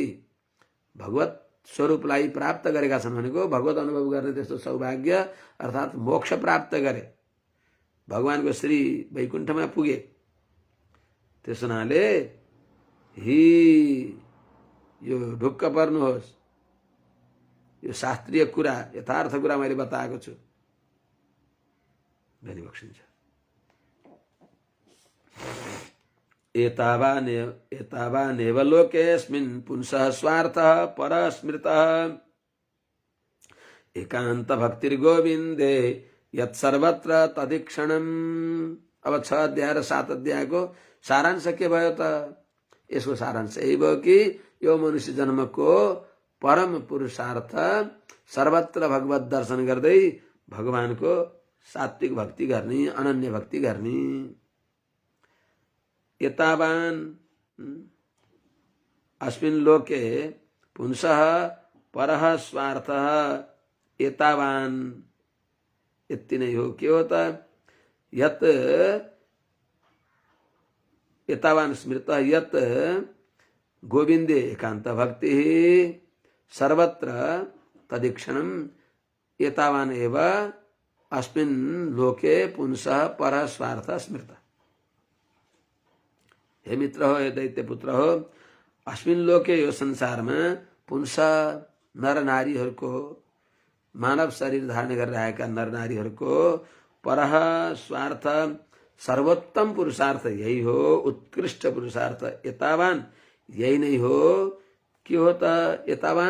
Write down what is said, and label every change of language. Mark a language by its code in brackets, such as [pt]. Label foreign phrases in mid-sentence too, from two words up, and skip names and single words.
[ne] भगवत स्वरूपलाई प्राप्त गरेका छन् भनेको भगवत अनुभव गर्ने त्यस्तो सौभाग्य अर्थात् मोक्ष प्राप्त गरे, भगवानको श्री वैकुण्ठमा पुगे। त्यस हुनाले यो ढुक्क पर्नुहोस्, यो शास्त्रीय कुरा, यथार्थ कुरा मैले बताएको छु भनी बक्सिन्छ। [sa] एतावानेव लोकेऽस्मिन् पुंसः स्वार्थः परस्मृतः एकान्त भक्तिर्गोविन्दे यत्सर्वत्र तदीक्षणम्। [ne] अब 6 अध्याय र 7 अध्यायको सारांश के भयो त? यसको सारांश यही भयो कि यो मनुष्य जन्मको परम पुरुषार्थ सर्वत्र भगवत दर्शन गर्दै भगवानको सात्विक भक्ति गर्ने, अनन्य भक्ति गर्ने। [sa] एतावान अस्मिन् लोके पुंसः परः स्वार्थः एतावान, [ne] यति नै हो। के हो त? [sa] यत् एतावान स्मृतः यत् गोविन्दे एकान्त भक्ति सर्वत्र तदीक्षणम् एतावान एव अस्मिन् लोके पुंसः परः स्वार्थ स्मृत। [ne] हे मित्र हो, हे दैत्य पुत्र हो, [sa] अस्मिन् लोके [ne] यो संसारमा पुंसः नर नारीहरूको, मानव शरीर धारण गरिरहेका नर नारीहरूको [sa] परः स्वार्थ [ne] सर्वोत्तम पुरुषार्थ यही हो, उत्कृष्ट पुरुषार्थ एतावान यही नै हो। के हो त?